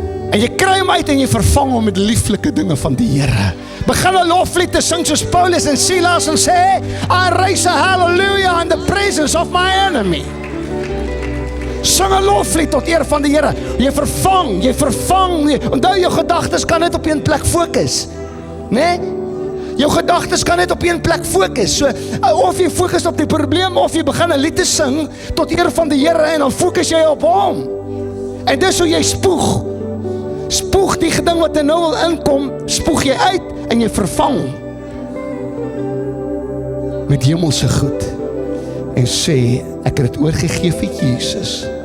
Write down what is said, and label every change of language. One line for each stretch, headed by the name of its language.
Afrikaans: En jy kry hom uit en jy vervang hom met lieflike dinge van die Here. Begin 'n loflied te sing soos Paulus en Silas en sê,
English: I raise a hallelujah in the presence of my enemy.
Afrikaans: Sing 'n loflied tot eer van die Here. Jy vervang. Onthou, jou gedagtes kan net op een plek fokus. Né? Jou gedagtes kan net op een plek fokus. So, of jy fokus op die probleem, of jy begin 'n lied te sing tot eer van die Here en dan fokus jy op hom. En dis hoe jy spoeg. Spoeg die ding wat nou wil inkom, spoeg jy uit en jy vervang met hemelse goed en sê, ek het dit oorgegee vir Jesus.